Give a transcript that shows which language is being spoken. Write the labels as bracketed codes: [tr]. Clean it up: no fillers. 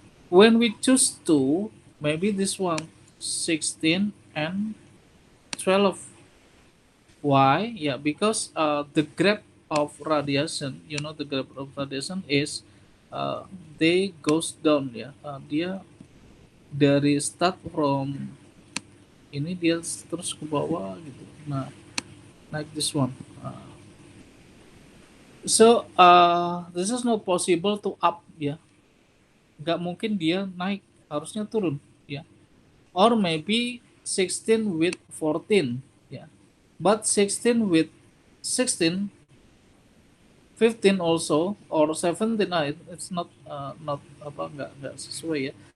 [en] When we choose two, maybe this one, 16 and 12. Why? Yeah, because the graph of radiation, the graph of radiation is they goes down, ya. [id] Dia dari [en] start from [id] ini dia terus ke bawah gitu. [en] Nah, like this one. So this is not possible to up, ya. [id] Gak mungkin dia naik, harusnya turun, ya. [en] Or maybe 16 with 14, [id] ya. [en] But 16 with 16, 15 also, or 17, it's not [id] apa, nggak sesuai, [en] ya.